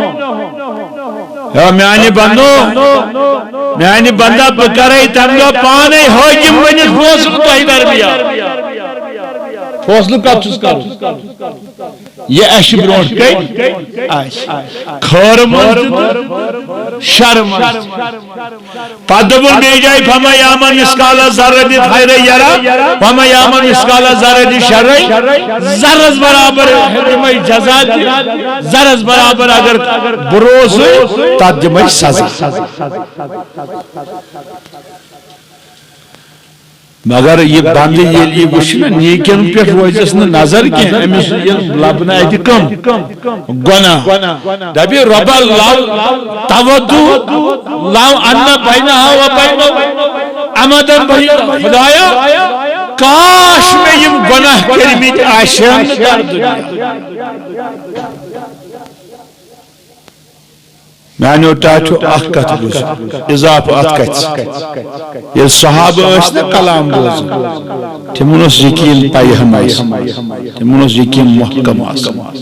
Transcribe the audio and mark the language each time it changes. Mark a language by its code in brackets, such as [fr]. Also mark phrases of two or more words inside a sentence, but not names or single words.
[ks] میانہِ بندا بہٕ کرے تمہِ دۄہ پانے حٲکِم بٔنِتھ فٲصلہٕ تۄہہِ درمیان فٲصلہٕ کتھ چھُس کرُن یہ اَسہِ برٛونٛٹھ کَنہِ آسہِ خٲرٕ منٛز تہِ شرٕ منٛز پتہٕ دوٚپُن بیٚیہِ جایہِ [ar] فَمَن یعمل مِثقالَ ذرَّةٍ خَیرًا یَرَہ وَمَن یعمل مِثقالَ ذرَّةٍ شَرًّا [ks] ذرس برابر دِمے جزا تہِ ذرس برابر اگر بُرٕ اوسُے تتھ دِمے سزا مگر یہ بندٕ ییٚلہِ یہِ وٕچھِ نا نیٖکٮ۪ن پٮ۪ٹھ روزٮ۪س نہٕ نظر کینٛہہ أمِس ییٚلہِ لبنہٕ اَتہِ کم گۄناہ دپہِ [ar] رۄبا لو تودُ لو ان بینہا و بینہُ امدا بعیدا [ks] خۄدایا کاش مےٚ یِم گۄناہ کٔرمٕتۍ آسہن نہٕ دُنیا میانیو ٹاٹھو اکھ کتھ بوٗز اضافہٕ اتھ کتھِ ییٚلہِ صحابہٕ ٲسۍ نا کلام بوزان تِمن اوس یقیٖن پیہم آسان تِمن اوس یقیٖن محکم آسان